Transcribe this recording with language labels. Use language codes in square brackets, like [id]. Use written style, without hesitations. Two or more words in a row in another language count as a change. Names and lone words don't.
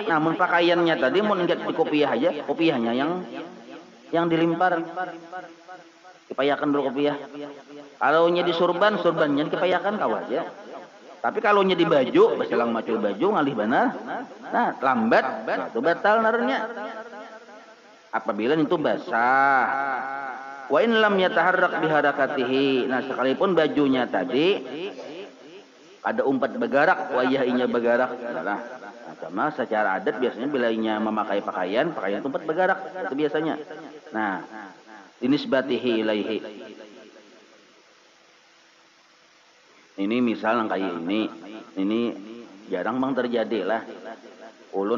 [bjn] Namun pakaiannya tadi mau ingat di kopiah aja, kopiahnya yang dilimpar, dipayakan dulu kopiah. Kalau nya di surbannya dipayakan kau aja. Tapi kalau nya di baju, baselang macul baju ngalih benar, nah lambat, itu batal narnya. Apabila itu basah. [ar] وإن لم يتحرك بحركته. [bjn] Nah, sekalipun bajunya tadi ada umpat bergerak, wajahnya bergerak. Nah, sama secara adat biasanya bila inya memakai pakaian umpat bergerak itu biasanya. Nah, [ar] بالنسبة إليه. [bjn] Ini misal kayak ini jarang bang terjadi lah.